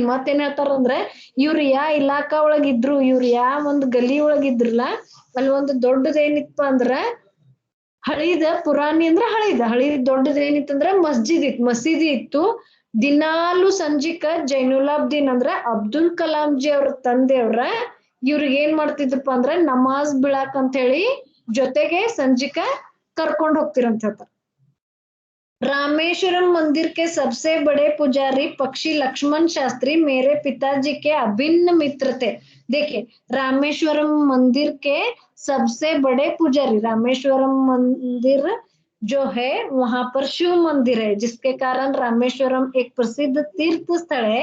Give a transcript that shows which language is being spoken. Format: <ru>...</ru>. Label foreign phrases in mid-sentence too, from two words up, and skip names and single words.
<kn>ಮತ್ತೇನ್ ಹೇಳ್ತಾರಂದ್ರ, ಇವ್ರು ಯಾ ಇಲಾಖಾ ಒಳಗಿದ್ರು, ಇವ್ರು ಯಾ ಒಂದ್ ಗಲಿ ಒಳಗಿದ್ರಲ್ಲ ಅಲ್ಲಿ ಒಂದು ದೊಡ್ಡದ ಏನಿತ್ತ ಅಂದ್ರ ಹಳಿದ ಪುರಾಣಿ ಅಂದ್ರ ಹಳಿದ ದೊಡ್ಡದ ಏನಿತ್ತಂದ್ರ ಮಸ್ಜಿದ್ ಇತ್ತು, ಮಸೀದಿ ಇತ್ತು. ದಿನಾಲು ಸಂಜಿಕ ಜೈನುಲಾಬ್ದೀನ್ ಅಂದ್ರ ಅಬ್ದುಲ್ ಕಲಾಂ ಜಿ ಅವ್ರ ತಂದೆಯವ್ರ ಇವ್ರಿಗೆ ಏನ್ ಮಾಡ್ತಿದ್ರಪ್ಪ ಅಂದ್ರ ನಮಾಜ್ ಬಿಳಾಕ್ ಅಂತ ಹೇಳಿ ಜೊತೆಗೆ ಸಂಜಿಕ ಕರ್ಕೊಂಡ್ ಹೋಗ್ತಿರಂತ ಹೇಳ್ತಾರ.</kn> <hi>रामेश्वरम मंदिर के सबसे बड़े पुजारी पक्षी लक्ष्मण शास्त्री मेरे पिताजी के अभिन्न मित्र थे. देखिए, रामेश्वरम मंदिर के सबसे बड़े पुजारी, रामेश्वरम मंदिर जो है वहां पर शिव मंदिर है, जिसके कारण रामेश्वरम एक प्रसिद्ध तीर्थ स्थल है.</hi>